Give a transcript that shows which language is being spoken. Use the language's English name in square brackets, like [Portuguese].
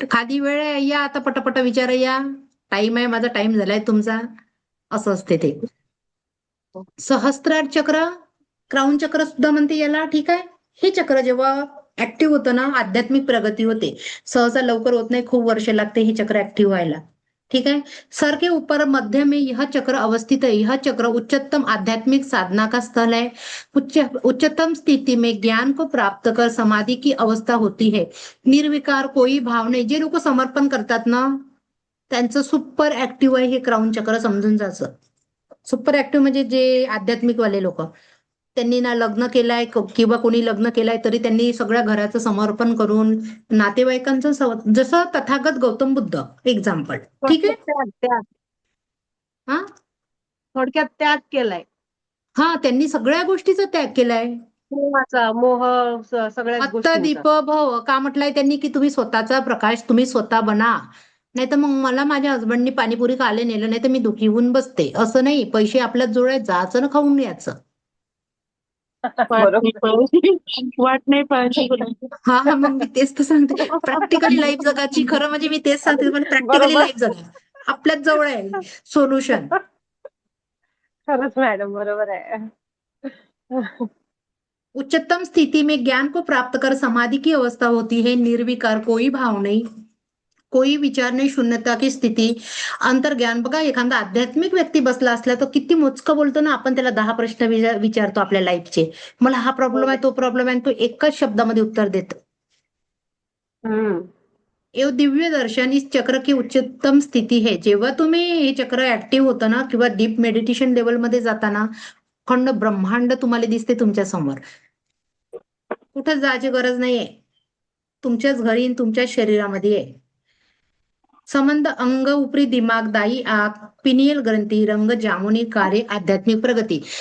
[Marathi] खाली वेळ आहे, या आता पटापट विचार, या टाइम आहे, माझा टाइम झालाय तुमचा, असं असते ते. सहस्त्रार चक्र, क्राऊन चक्र सुद्धा म्हणते याला. ठीक आहे. हे चक्र जेव्हा ऍक्टिव्ह होतं ना, आध्यात्मिक प्रगती होते. सहसा लवकर होत नाही, खूप वर्ष लागते हे चक्र ऍक्टिव्ह व्हायला. [Hindi] ठीक है। सर के ऊपर मध्य में यह चक्र अवस्थित है। यह चक्र उच्चतम आध्यात्मिक साधना का स्थल है। उच्चतम स्थिति में ज्ञान को प्राप्त कर समाधि की अवस्था होती है। [Marathi] निर्विकार, कोई भाव नाही. जे लोक समर्पण करतात ना, त्यांचं सुपर ऍक्टिव्ह आहे हे क्राऊन चक्र, समजून जायचं. सुपर ऍक्टिव्ह म्हणजे जे आध्यात्मिक वाले लोक, त्यांनी ना लग्न केलंय किंवा कोणी लग्न केलंय तरी त्यांनी सगळ्या घराचं समर्पण करून नातेवाईकांचं जसं तथागत गौतम बुद्ध एक्झाम्पल. ठीक आहे. हा थोडक्यात त्याग केलाय. हा त्यांनी सगळ्या गोष्टीचा त्याग केलाय. मोह सगळ्याच आत्ता गोष्टींचा. दीप भव का म्हटलंय त्यांनी की तुम्ही स्वतःचा प्रकाश तुम्ही स्वतः बना. नाही तर मग मला माझ्या हसबंडनी पाणीपुरी खायला नेलं नाही तर मी दुखी होऊन बसते. असं नाही, पैसे आपल्याच जोडायत जायचं ना खाऊन यायचं. वाट नाही पाहायची. हा मग मी तेच तर सांगते, प्रॅक्टिकली लाईफ जगाची. खरं म्हणजे मी तेच सांगते पण प्रॅक्टिकली बरोबर. लाईफ जगा. आपल्याच जवळ आहे सोल्युशन. खरंच मॅडम बरोबर आहे. [Hindi] उच्चतम स्थिति में ज्ञान को प्राप्त कर समाधि की अवस्था होती है, निर्विकार, कोई भाव नहीं, कोई विचार नाही, शून्यता की स्थिती, अंतर्ज्ञान. [Marathi] बघा एखादा आध्यात्मिक व्यक्ती बसला असला तर किती मोजकं बोलतो ना आपण, त्याला 10 प्रश्न विचारतो आपल्या लाईफचे. मला हा प्रॉब्लेम आहे, तो प्रॉब्लेम आहे, तो एकाच शब्दामध्ये उत्तर देतो. [Hindi] एव दिव्य दर्शन इस चक्र की उच्चतम स्थिती है. [Marathi] जेव्हा तुम्ही हे चक्र ऍक्टिव्ह होतं ना किंवा डीप मेडिटेशन लेवलमध्ये जाताना अखंड ब्रह्मांड तुम्हाला दिसते तुमच्या समोर. कुठं जायची गरज नाहीये, तुमच्याच घरी तुमच्याच शरीरामध्ये आहे. [Hindi] संबंध अंग उपरी दिमाग दाई आग पिनियल ग्रंथी रंग जामुनी कार्य आध्यात्मिक प्रगती.